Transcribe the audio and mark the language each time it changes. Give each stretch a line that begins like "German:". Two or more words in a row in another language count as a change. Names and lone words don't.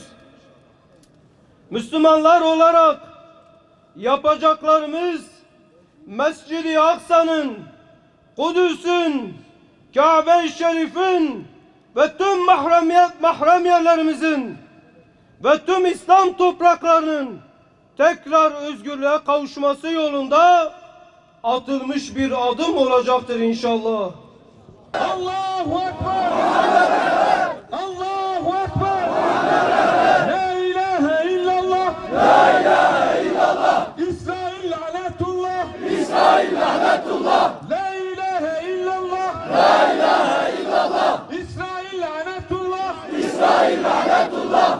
Turkish: Müslümanlar olarak yapacaklarımız Mescid-i Aksa'nın, Kudüs'ün, Kabe-i Şerif'in ve tüm mahrem yerlerimizin ve tüm İslam topraklarının tekrar özgürlüğe kavuşması yolunda atılmış bir adım olacaktır inşallah.
Arabic: الله أكبر! الله أكبر! لا إله إلا الله! لا إله إلا الله.
Turkish: İsrail lanetullah! İsrail lanetullah.
Arabic: لا إله إلا الله! لا إله إلا الله.
Turkish: İsrail lanetullah! İsrail lanetullah.